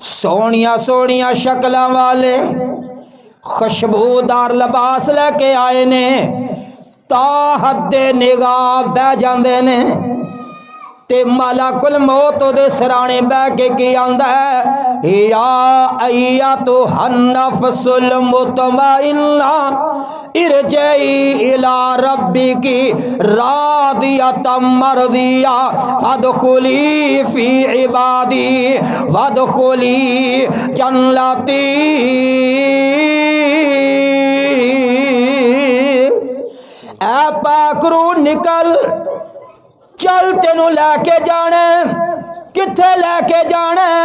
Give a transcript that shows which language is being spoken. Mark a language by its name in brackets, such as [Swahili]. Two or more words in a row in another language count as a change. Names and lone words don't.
[Punjabi] ਸੋਹਣੀਆਂ ਸੋਹਣੀਆਂ ਸ਼ਕਲਾਂ ਵਾਲੇ ਖੁਸ਼ਬੂਦਾਰ ਲਿਬਾਸ ਲੈਕੇ ਆਏ ਨੇ, ਤਾਂ ਹੱਦੇ ਨਿਗਾਹ ਬਹਿ ਜਾਂਦੇ ਨੇ। ते [Arabic] ملك الموت [Punjabi] ਓਦੇ ਸਰਾਣੇ ਬਹਿ ਕੇ ਕੀ ਆਂਦਾ ਹੈ, [Arabic] يا أيتها النفس المطمئنة ارجعي إلى ربك راضية مرضية فادخلي في عبادي وادخلي جنتي. [Punjabi] ਐ ਪਾਕਰੂ ਨਿਕਲ, ਚੱਲ ਤੈਨੂੰ ਲੈਕੇ ਜਾਣੇ। किथे लैके जाना?